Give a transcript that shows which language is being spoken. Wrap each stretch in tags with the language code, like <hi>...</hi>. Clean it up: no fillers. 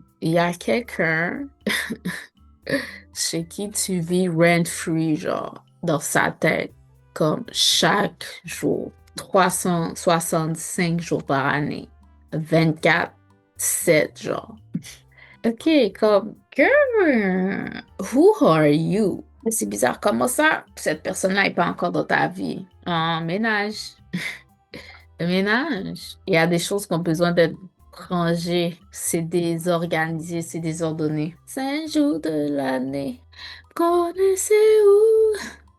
<fr>Il y a quelqu'un chez qui tu vis rent-free, genre, dans sa tête, comme chaque jour, 365 jours par année, 24/7, genre.</fr> <en>OK, comme, girl, who are you?</en> <fr>C'est bizarre, comment ça, cette personne-là n'est pas encore dans ta vie? En ménage. Le ménage. Il y a des choses qui ont besoin d'être rangées. C'est désorganisé, c'est désordonné. 5 jours de l'année. Connaissez-vous?</fr>